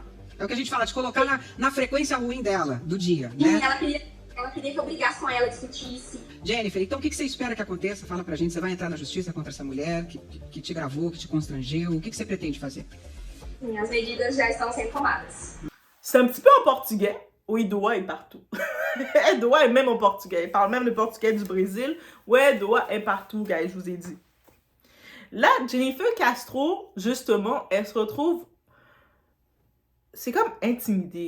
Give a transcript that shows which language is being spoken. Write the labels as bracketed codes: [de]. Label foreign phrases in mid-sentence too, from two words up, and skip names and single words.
[pt] É o que a gente fala, de colocar na frequência ruim dela, do dia, E né? ela queria que eu brigasse com ela, discutisse. Jennifer, então o que você espera que aconteça? Fala pra gente, você vai entrar na justiça contra essa mulher que te gravou, que te constrangeu? O que você pretende fazer? As medidas já estão sendo tomadas. [fr] C'est un petit peu en portugais. Oui, Doua est partout. Doua est même en portugais. Il parle même le portugais du Brésil. Ouais, Doua est partout, guys, je vous ai dit. Là, Jennifer Castro, justement, elle se retrouve... C'est comme intimidée.